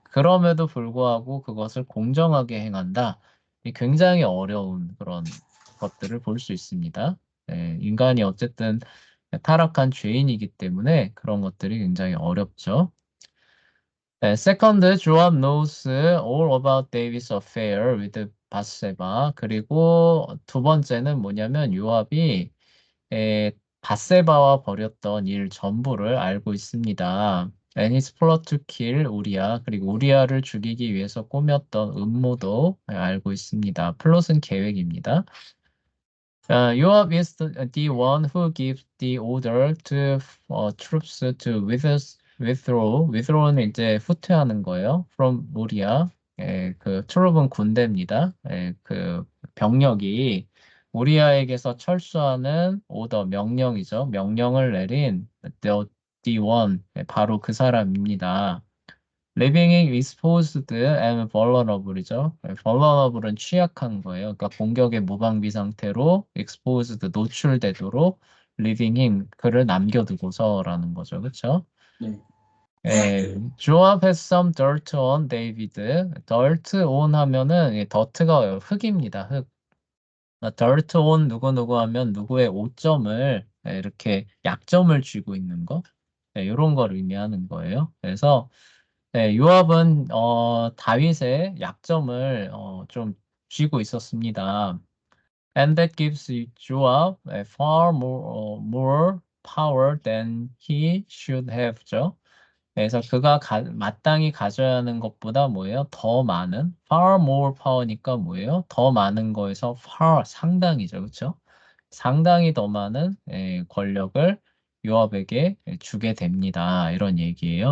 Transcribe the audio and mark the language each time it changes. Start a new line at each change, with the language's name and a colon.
Korean: 그럼에도 불구하고 그것을 공정하게 행한다. 이 굉장히 어려운 그런 것들을 볼 수 있습니다. 인간이 어쨌든 타락한 죄인이기 때문에 그런 것들이 굉장히 어렵죠.
English: Second, Joab knows all about David's affair with 바세바.
Korean: 그리고 두 번째는 뭐냐면 요압이 바세바와 벌였던 일 전부를 알고 있습니다.
English: And his plot to kill 우리야.
Korean: 그리고 우리야를 죽이기 위해서 꾸몄던 음모도 알고 있습니다. 플롯은 계획입니다.
English: Yoav is the one who gives the order to troops to withdraw.
Korean: withdraw는 이제 후퇴하는 거예요. From 우리야. 그 트룹은 군대입니다. 그 병력이 우리아에게서 철수하는 오더 명령이죠. 명령을 내린
English: the one
Korean: 바로 그 사람입니다.
English: Living exposed and vulnerable이죠.
Korean: vulnerable은 취약한 거예요. 그러니까 공격의 무방비 상태로 exposed 노출되도록
English: living him
Korean: 그를 남겨두고서라는 거죠. 그렇죠? 네.
English: Joab has some dirt on David.
Korean: dirt on 하면은 dirt가 흙입니다. 흙. dirt on 누구 하면 누구의 오점을 이렇게 약점을 쥐고 있는 거. 이런 걸 의미하는 거예요. 그래서 요압은 다윗의 약점을 좀 쥐고 있었습니다.
English: And that gives Joab a far more power than he should have죠.
Korean: 그래서 그가 마땅히 가져야 하는 것보다 뭐예요? 더 많은
English: far more power
Korean: 니까 뭐예요? 더 많은 거에서 far 상당이죠, 그렇죠? 상당히 더 많은 권력을 요압에게 주게 됩니다. 이런 얘기예요.